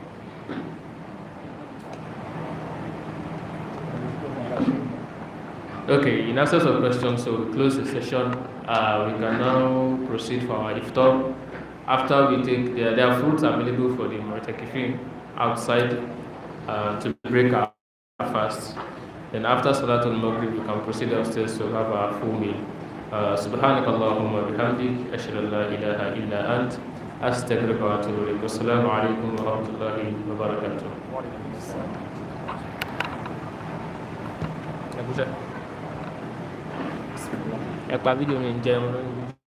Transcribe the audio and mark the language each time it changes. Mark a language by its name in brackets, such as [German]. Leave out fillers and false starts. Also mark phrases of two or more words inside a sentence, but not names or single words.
[English] Okay, in absence of questions, so we close the session. We can now proceed for our iftar. After we take, there are fruits available for the mu'takifin outside to break our fast. Then after [Arabic] صلاة المغرب, [English] we can proceed upstairs to have our full meal. [Arabic] سبحانك اللهم بحمدك أشهد أن لا إله إلا أنت أستغفرك وأتوب إليك. السلام عليكم ورحمة الله وبركاته. [Yoruba] Ẹ pa fídíò mi ń jẹun lónìí.